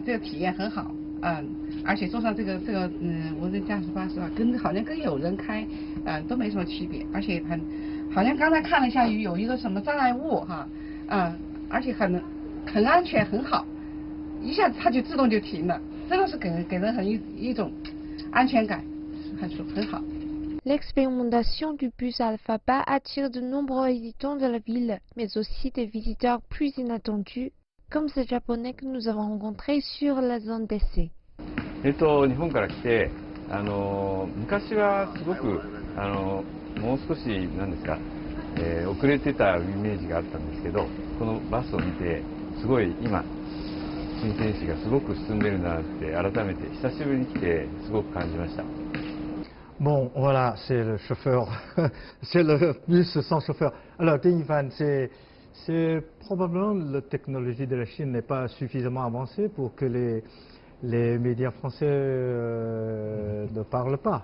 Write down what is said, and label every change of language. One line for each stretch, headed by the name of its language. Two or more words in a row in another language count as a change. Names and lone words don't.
Chinese: 这个体验很好，而且坐上这个无人驾驶巴士吧，好像跟有人开，都没什么区别，而且好像刚才看了一下有一个什么障碍物哈，而且很安全很好，一下子它就自动就停了，真的是给人一种安全感，很好。
French: L'expérimentation du bus Alphaba attire de nombreux habitants de la ville, mais aussi des visiteurs plus inattendus, comme ce japonais que nous avons rencontré sur la zone d'essai.
Japanese: 日本から来て、昔はすごくもう少しなんですか、遅れてたイメージがあったんですけど、このバスを見てすごい今新鮮市がすごく進んでるなって改めて久しぶりに来てすごく感じました。
French: Bon, voilà, c'est le chauffeur, c'est le bus sans chauffeur. Alors, Ivan, c'est probablement la technologie de la Chine n'est pas suffisamment avancée pour que les médias français ne parlent pas.